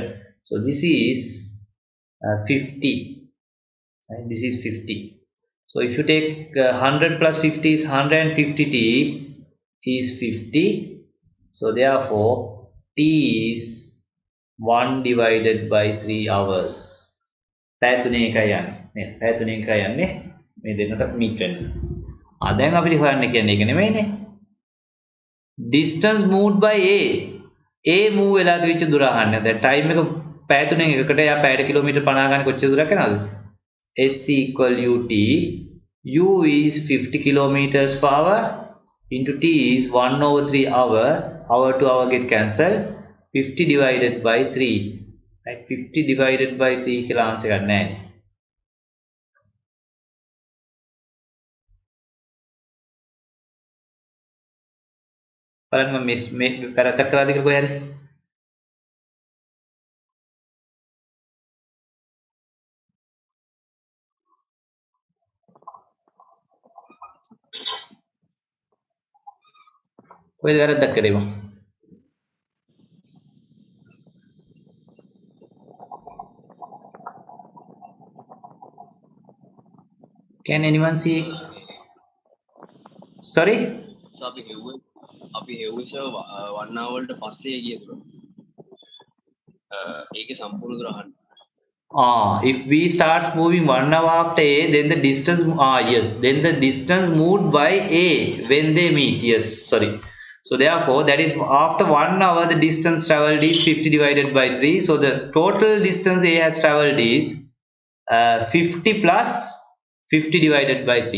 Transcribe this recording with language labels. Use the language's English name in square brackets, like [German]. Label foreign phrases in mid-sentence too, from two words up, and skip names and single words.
[English] So this is 50. Right? This is 50. So if you take 100 plus 50 is 150t is 50. So therefore t is 1 divided by 3 hours. [Sinhala] පැය 3 එකයි යන්නේ. නේද? පැය 3 එකයි යන්නේ. මේ දෙන්නට මීට් වෙන්න. දැන් අපිට හොයන්න කියන්නේ ඒක නෙමෙයිනේ. [English] Distance moved by a. [Sinhala] a move වෙලා තිබිච්ච දුර අහන්නේ. දැන් time එක පැය 3 එකකට යා පැයට කිලෝමීටර් 50 ගන්න කොච්චර දුරක් යනවද? [English] s equal ut. u is 50 kilometers per hour into t is 1 over 3 hour. Hour to hour get cancelled. 50 divided by 3. Right? 50 divided by 3 [Sinhala] කියලා answer ගන්න නැහැ. බලන්න මම මේ පැරතක් කරාද කියලා කොහේ හරි. කොහෙද වැරද්දක් කරේ මම? [English] Can anyone see? Sorry? [Sinhala] So අපි හෙව්වේ සර් 1 hour වලට පස්සේ ගිය දුර. ඒකේ සම්පූර්ණ දුර අහන්න. [English] If we start moving 1 hour after a, then the distance yes, then the distance moved by a when they meet. Yes, sorry. So therefore that is after 1 hour the distance traveled is 50 divided by 3. So the total distance a has traveled is 50 plus 50 divided by 3.